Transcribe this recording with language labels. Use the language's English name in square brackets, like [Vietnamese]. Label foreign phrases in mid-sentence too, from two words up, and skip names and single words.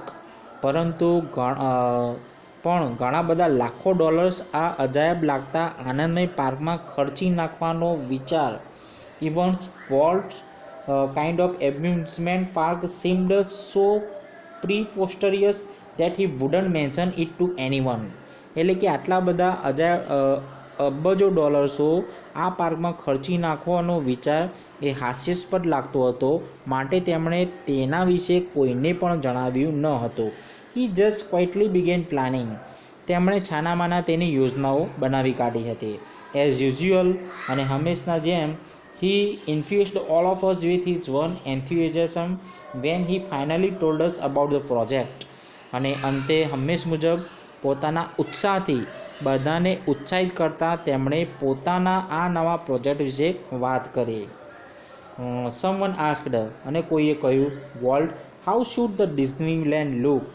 [Gujarati] પરંતુ ઘણા બધા લાખો ડોલર્સ આ અજાયબ લાગતા આનંદમય પાર્કમાં ખર્ચી નાખવાનો વિચાર. [English] Even Walt kind of amusement park seemed so preposterous that he wouldn't mention it to anyone. [Gujarati] એટલે કે આટલા બધા અબજો ડોલર્સો આ પાર્કમાં ખર્ચી નાખવાનો વિચાર એ હાસ્યાસ્પદ લાગતો હતો, માટે તેમણે તેના વિશે કોઈને પણ જણાવ્યું ન હતું. [English] He just quietly began planning. [Gujarati] તેમણે છાનામાના તેની યોજનાઓ બનાવી કાઢી હતી. [English] As usual, [Gujarati] અને હંમેશના જેમ, [English] he infused all of us with his own enthusiasm when he finally told us about the project. [Gujarati] અને અંતે હંમેશ મુજબ પોતાના ઉત્સાહથી બધાને ઉત્સાહિત કરતા તેમણે પોતાના આ નવા પ્રોજેક્ટ વિશે વાત કરી. [English] Someone asked, [Gujarati] અને કોઈએ કહ્યું, [English] વોલ્ટ, how should the Disneyland look?